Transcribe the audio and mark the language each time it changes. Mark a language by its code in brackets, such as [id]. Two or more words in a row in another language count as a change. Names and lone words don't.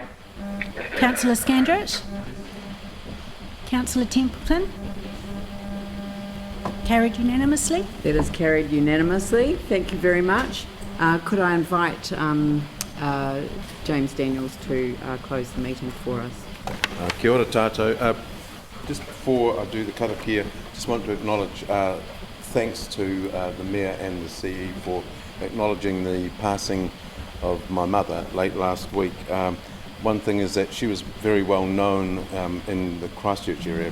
[en] Councillor Scandrett? Councillor Templeton? Carried unanimously. That is carried unanimously. Thank you very much. Could I invite James Daniels to close the meeting for us? [mi] Kia ora tātou. [en] Just before I do the karakia, just want to acknowledge thanks to the Mayor and the CE for acknowledging the passing of my mother late last week. One thing is that she was very well known in the Christchurch area.